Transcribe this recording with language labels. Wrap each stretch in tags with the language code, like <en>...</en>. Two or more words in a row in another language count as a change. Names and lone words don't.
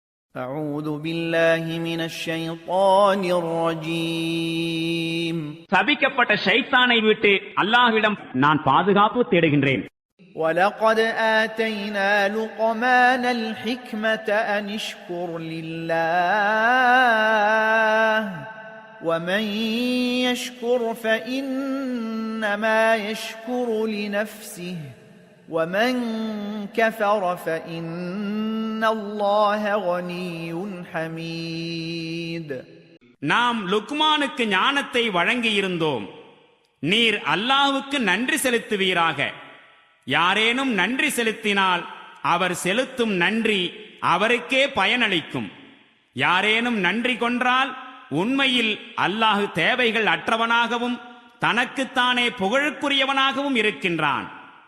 <ar>أعوذ بالله من الشيطان الرجيم</ar> <ta>சபிக்கப்பட்ட ஷைத்தானை விட்டு அல்லாஹ்விடம் நான் பாதுகாப்பு தேடுகின்றேன்.</ta> <ar>ولقد آتينا لقمان الحكمة أن اشكر لله ومن يشكر فإنما يشكر لنفسه ومن كفر فإن الله غني حميد.</ar> <ta>நாம் லுக்மானுக்கு ஞானத்தை வழங்கியிருந்தோம். நீர் அல்லாஹ்வுக்கு நன்றி செலுத்துவீராக. யாரேனும் நன்றி செலுத்தினால் அவர் செலுத்தும் நன்றி அவருக்கே பயனளிக்கும். யாரேனும் நன்றி கொன்றால் உண்மையில் அல்லாஹ் தேவைகள் அற்றவனாகவும் தனக்குத்தானே புகழுக்குரியவனாகவும் இருக்கின்றான்.</ta>